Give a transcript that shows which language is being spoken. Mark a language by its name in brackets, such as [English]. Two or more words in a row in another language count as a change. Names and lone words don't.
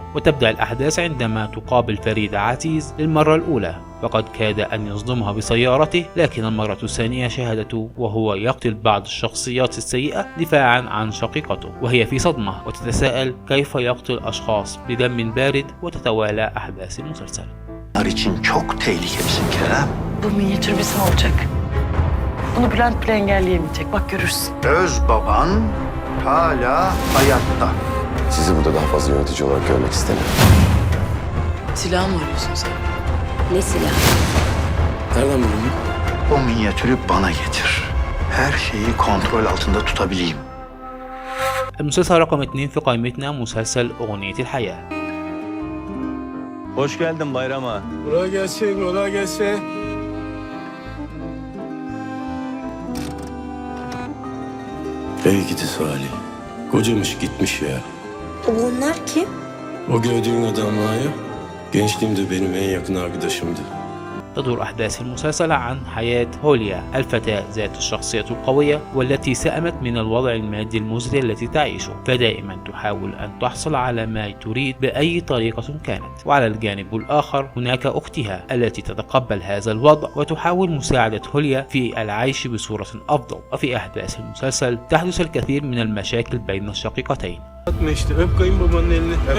[Arabic] وتبدأ الأحداث عندما تقابل فريدة عزيز للمرة الأولى، فقد كاد أن يصدمها بسيارته، لكن المرة الثانية شاهدته وهو يقتل بعض الشخصيات السيئة دفاعا عن شقيقته، وهي في صدمة وتتساءل كيف يقتل أشخاص بدم بارد. وتتوالى أحداث المسلسل. [Turkish] için çok tehlikelisin Kerem. Bu minyatür bizim olacak. Bunu Bülent bile engelleyemeyecek. Bak görürsün. Öz baban hala hayatta. Sizi burada daha fazla yönetici olarak görmek istemiyorum. Silah mı arıyorsun sen? Ne silah? Nereden buldun? O minyatürü bana getir. Her şeyi kontrol altında tutabileyim. [Arabic] المسلسل رقم 2 في قائمتنا مسلسل أغنية الحياة. [Turkish] Hoş geldin bayrama. Kolay gelsin, kolay gelsin. Ey gidi Salih. Kocamış gitmiş ya. Bunlar kim? O gördüğün adam var ya. Gençliğimde benim en yakın arkadaşımdı. [Arabic] تدور أحداث المسلسل عن حياة هوليا، الفتاة ذات الشخصية القوية والتي سأمت من الوضع المادي المزري التي تعيشه، فدائما تحاول أن تحصل على ما تريد بأي طريقة كانت. وعلى الجانب الآخر هناك أختها التي تتقبل هذا الوضع وتحاول مساعدة هوليا في العيش بصورة أفضل. وفي أحداث المسلسل تحدث الكثير من المشاكل بين الشقيقتين. [Turkish] Atma işte, öp kayınbabanın elini. Öp.